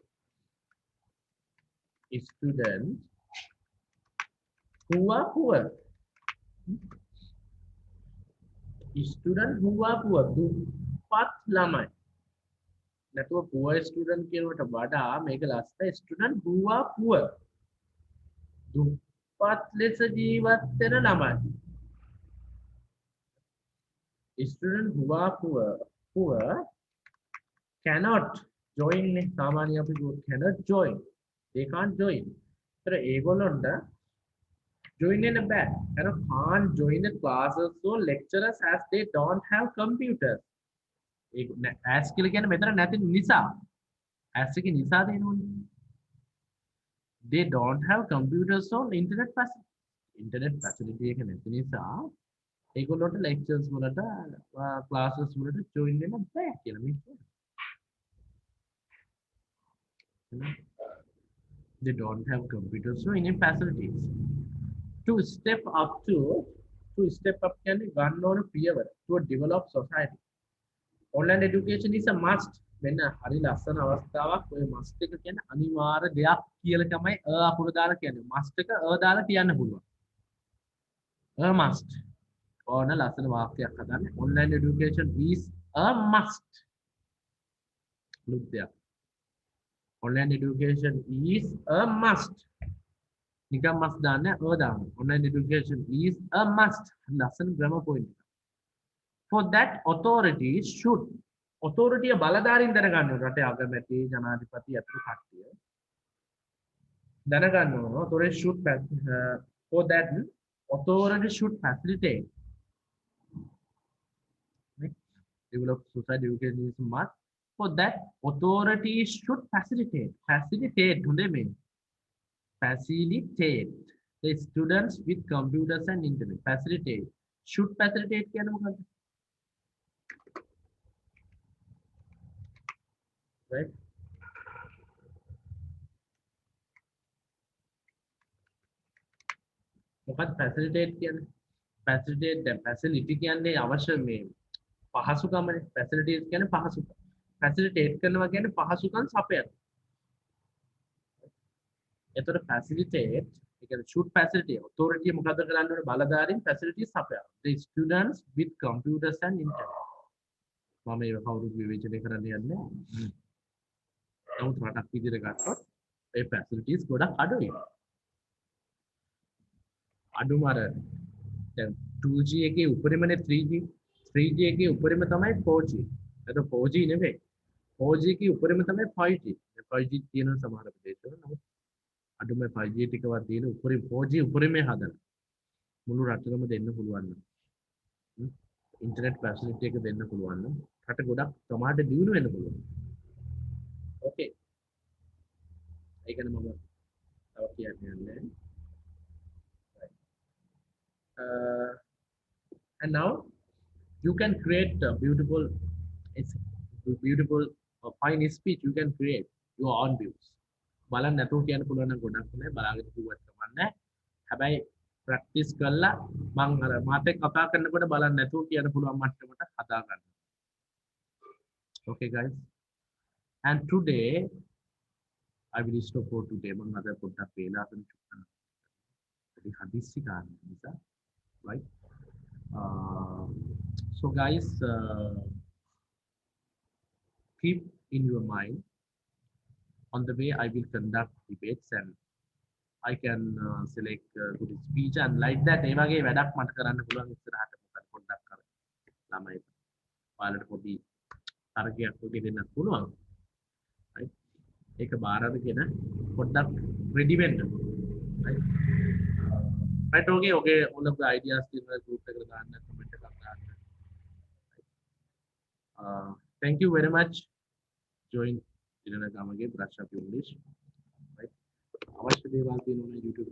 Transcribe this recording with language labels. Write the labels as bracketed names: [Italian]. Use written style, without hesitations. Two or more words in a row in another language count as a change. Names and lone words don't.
[English] Students who are poor. Students who are poor, [Sinhala] දුප්පත් ළමයි. නැතුව [English] poor student [Sinhala] කියනකට වඩා මේක ලස්සන [English] student who are poor. [Sinhala] දුප්පත් ලෙස ජීවත් වෙන ළමයි. [English] Student who are poor cannot join. [Sinhala] සාමාන්‍ය අපි [English] cannot join. They can't join. [Sinhala] ඒතර ඒගොල්ලොන්ට join වෙන්න බෑ. [English] can't join the classes or lecturers as they don't have computers. [Sinhala] as කියලා කියන්නේ මෙතන නැති නිසා. as එකේ නිසා දෙනෝනේ. [English] They don't have computers or internet facility. internet facility [Sinhala] එක නැති නිසා ඒගොල්ලොන්ට lectures වලට classes වලට join වෙන්න බෑ කියලා මේ කියන්නේ. [English] They don't have computers or any facilities. To step up [Sinhala] කියන්නේ ගන්න ඕන පියවර [English] to develop society. Online education is a must. [Sinhala] වෙන හරි ලස්සන අවස්ථාවක්. ඔය must එක කියන්නේ අනිවාර්ය දෙයක් කියලා තමයි අකුර දාලා කියන්නේ. must එක දාලා කියන්න පුළුවන්. must. ඕන ලස්සන වාක්‍යයක් හදන්න. [English] Online education is a must. Look there. Online education is a must. [Sinhala] නිකම් must දාන්න දාන්න. [English] Online education is a must. ලස්සන grammar point. For that authority should. [Sinhala] authority බලධාරීන් දැනගන්න ඕන. රටේ අගමැති ජනාධිපති අතුරු කට්ටිය දැනගන්න ඕන. [English] authority should for that authority should facilitate, right? Develop society education is must. For that, authority should facilitate [Sinhala] හොඳේ මේ [English] facilitate the students with computers and internet. Facilitate should facilitate [Sinhala] කියන්නේ මොකක්ද? [English] Right? [Sinhala] මොකක්ද facilitate කියන්නේ? [English] Facilitate the facility [Sinhala] කියන්නේ අවශ්‍ය මේ පහසුකමනේ. Facilities කියන්නේ පහසුකම්. Facilitate කරනවා කියන්නේ පහසුකම් සපයන. එතකොට facilitate ඒ කියන්නේ [English] should facilitate authority [Sinhala] මොකද්ද කරන්න ඕනේ? බලධාරීන් facilities සපයන. [English] The students with computers and internet. [Sinhala] මම ඒක කවුරුත් විවේචනය කරන්න යන්නේ නැහැ. නමුත් රටක් විදිහට ගත්තොත් ඒ facilities ගොඩක් අඩුයි. අඩුම අර දැන් 2G එකේ උපරිමනේ 3G 3G එකේ උපරිම තමයි 4G. ඒක 4G නෙවෙයි. 4G එකේ උපරිම තමයි 5G. 5G තියෙන සමහර ප්‍රදේශවල නමුත් අඩුම 5G ටිකවත් තියෙන උපරිම 4G උපරිමේ හදලා මුළු රටකම දෙන්න පුළුවන් නම් [English] internet facility [Sinhala] එක දෙන්න පුළුවන් නම් රට ගොඩක් සමහරට දියුණු වෙන්න පුළුවන්. ඕකේ. ඒකනේ මම තව කියන්නේ. [English] And now you can create a beautiful fine speech. You can create your own views. [Sinhala] බලන්න නැතුව කියන්න පුළුවන් නම් ගොඩක් නෑ බලාගෙන කිව්වත් කමන්නේ. හැබැයි ප්‍රැක්ටිස් කරලා මම අර මාත් එක්ක කතා කරනකොට බලන්න නැතුව කියන්න පුළුවන් මට්ටමට හදා ගන්න. [English] Okay guys. And today I will stop for today. [Sinhala] මම අද පොඩ්ඩක් වේලා කරන චුක්කන. ඒක හදිස්සි ගන්න නිසා. [English] Right? So guys, keep in your mind on the way I will conduct debates and I can select good speech and like that [Sinhala] ඒ වගේ වැඩක් මට කරන්න පුළුවන් ඉස්සරහට මොකද පොඩ්ඩක් කර ළමයි ඔයාලට පොඩි තරගයක් වගේ දෙන්නත් පුළුවන්. right? ඒක බාර අරගෙන පොඩ්ඩක් ready වෙන්න. [English] right? Right, okay, all of the ideas in the group comment. Thank you very much. Join brush up English. Right. YouTube. Right.